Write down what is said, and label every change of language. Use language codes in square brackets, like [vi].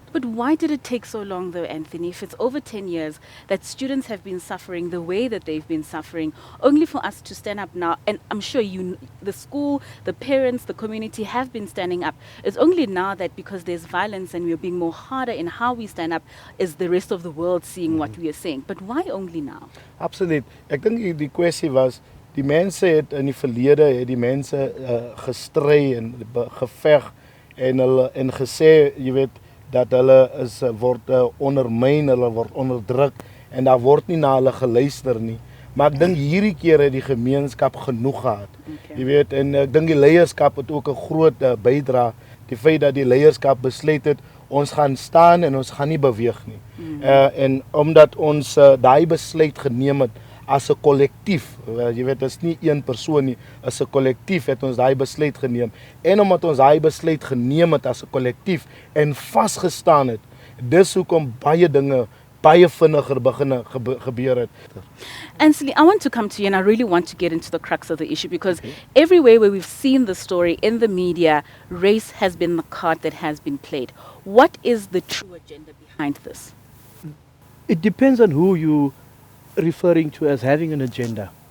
[en] But why did it take so long though, Anthony, if it's over 10 years that students have been suffering the way that they've been suffering, only for us to stand up now? And I'm sure the school, the parents, the community have been standing up. It's only now that because there's violence and we're being more harder in how we stand up, is the rest of the world seeing what we are saying. But why only now? [af] Absoluut. Ek dink die kwessie was, die mense het in die verlede, het die mense gestry en geveg en gesê, jy weet, dat hulle word ondermyn, hulle word onderdruk en daar word nie na hulle geluister nie. Maar ek dink hierdie keer het die gemeenskap genoeg gehad. [en] Okay. [af] Jy weet, en ek dink die leierskap het ook 'n groot bydrae. Die feit dat die leierskap besluit het ons gaan staan en ons gaan nie beweeg nie. En omdat ons daai besluit geneem het as 'n kollektief, jy weet, dit is nie een persoon nie, as 'n kollektief het ons daai besluit geneem. En omdat ons daai besluit geneem het as 'n kollektief en vasgestaan het, dis hoekom baie dinge baie vinniger begin gebeur het. [en] Ansley, I want to come to you and I really want to get into the crux of the issue because everywhere where we've seen the story in the media, race has been the card that has been played. What is the true agenda behind this? It depends on who you referring to as having an agenda.